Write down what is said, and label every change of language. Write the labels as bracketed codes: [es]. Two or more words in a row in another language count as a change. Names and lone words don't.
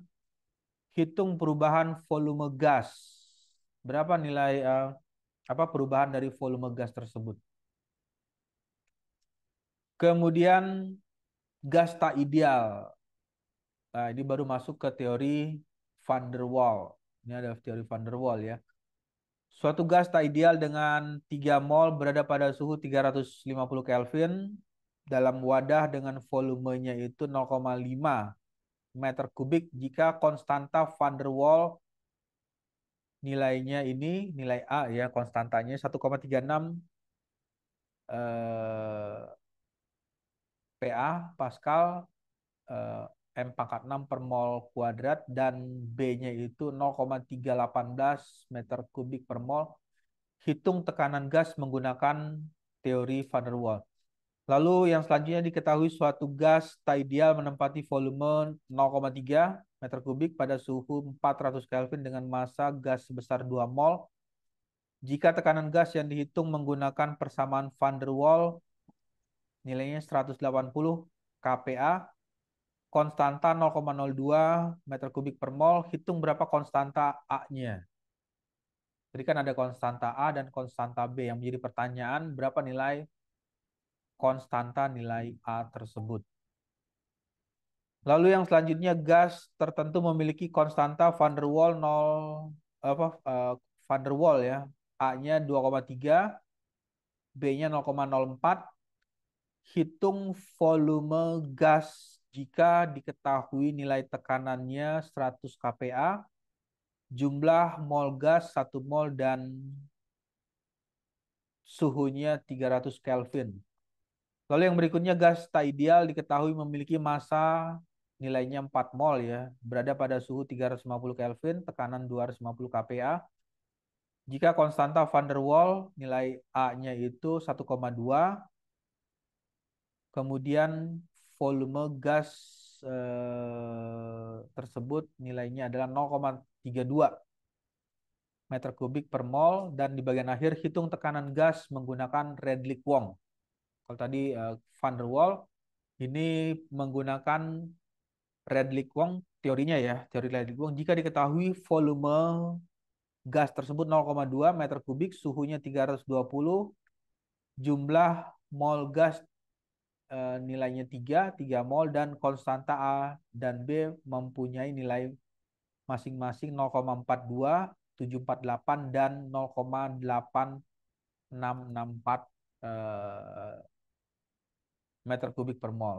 [id] Hitung perubahan volume gas. Berapa nilai perubahan dari volume gas tersebut. Kemudian gas tak ideal. Nah, ini baru masuk ke teori van der Waal. Ini adalah teori van der Waal ya. Suatu gas tak ideal dengan 3 mol berada pada suhu 350 Kelvin dalam wadah dengan volumenya itu 0,5 meter kubik jika konstanta van der Waal nilainya ini, nilai A ya, konstantanya 1,36 PA Pascal, M pangkat 6 per mol kuadrat, dan B-nya itu 0,318 meter kubik per mol. Hitung tekanan gas menggunakan teori van der Waal. Lalu yang selanjutnya diketahui suatu gas tak ideal menempati volume 0,3 meter kubik pada suhu 400 Kelvin dengan massa gas sebesar 2 mol. Jika tekanan gas yang dihitung menggunakan persamaan van der Waal nilainya 180 kPa, konstanta 0,02 meter kubik per mol, hitung berapa konstanta A-nya. Jadi kan ada konstanta A dan konstanta B, yang menjadi pertanyaan berapa nilai konstanta nilai A tersebut. Lalu yang selanjutnya gas tertentu memiliki konstanta van der Waal van der Waal ya, A-nya 2,3, B-nya 0,04. Hitung volume gas jika diketahui nilai tekanannya 100 kPa, jumlah mol gas 1 mol dan suhunya 300 Kelvin. Lalu yang berikutnya gas tak ideal diketahui memiliki massa nilainya 4 mol ya, berada pada suhu 350 Kelvin, tekanan 250 kPa. Jika konstanta van der Waal nilai A-nya itu 1,2, kemudian volume gas tersebut nilainya adalah 0,32 meter kubik per mol, dan di bagian akhir hitung tekanan gas menggunakan Redlich-Kwong. Kalau tadi van der Waal, ini menggunakan Redlich-Kwong teorinya ya, teori Redlich-Kwong. Jika diketahui volume gas tersebut 0,2 meter kubik, suhunya 320, jumlah mol gas nilainya 3 mol, dan konstanta A dan B mempunyai nilai masing-masing 0,42, 748 dan 0,8664 meter kubik per mol.